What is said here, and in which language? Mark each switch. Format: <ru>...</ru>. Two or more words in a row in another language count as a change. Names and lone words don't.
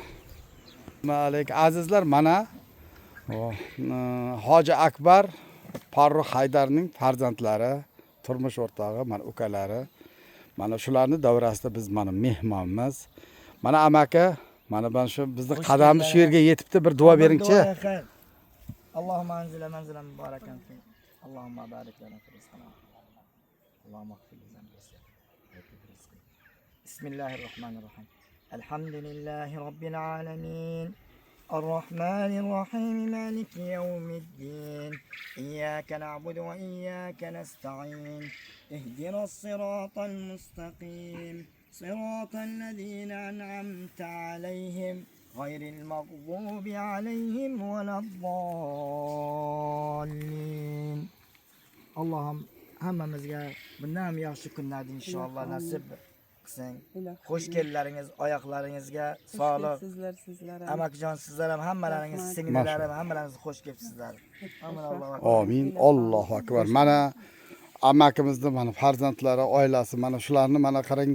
<uz>Malik azizlar, mana Hoji Akbar Farruh Haydarning farzandlari, turmush o'rtog'i, mana ukalari. Mana shularni davrasida biz mana mehmonmiz. Mana amaki, mana ben shu bizni qadamimiz shu yerga yetibdi, bir duo beringchi.</uz> <ar>اللهم أنزل منزلا مباركا في. اللهم بارك لنا في رزقنا. اللهم اغفر لنا رزقنا. بسم الله الرحمن الرحيم. الحمد لله رب العالمين. الرحمن الرحيم مالك يوم الدين إياك نعبد وإياك نستعين اهدنا الصراط المستقيم صراط الذين أنعمت عليهم غير المغضوب عليهم ولا الضالين اللهم</ar> <uz>hammamizga bundan ham yaxshi kunlarni inshaalloh nasib qilsin. Xush keldilaringiz, oyoqlaringizga sog'lik. Sizlar amakijon, sizlar ham hammalaringiz, singillarim hammalaringiz xush kelibsizlar.</uz> <ar>آمين. الله أكبر.</ar> <uz>Mana amakimizni mana farzandlari, oilasi mana shularni mana qarang.</uz>